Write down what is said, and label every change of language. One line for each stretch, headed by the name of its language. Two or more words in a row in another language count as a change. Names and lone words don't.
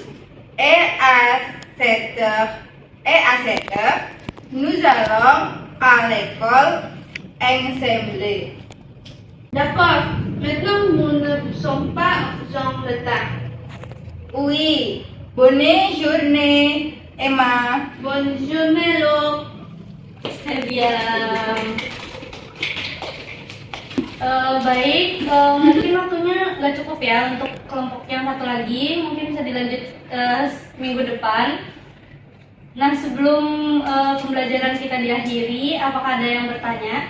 French: Et à 7h, nous allons à l'école ensemble. D'accord. Maintenant, nous ne sommes pas en retard. Oui, bonne journée, Emma. Bonne journée, Lo. Biang.
Indonesian: Baik, mungkin waktunya nggak cukup ya untuk kelompok yang satu lagi. Mungkin bisa dilanjut minggu depan. Nah, sebelum pembelajaran kita diakhiri, apakah ada yang bertanya?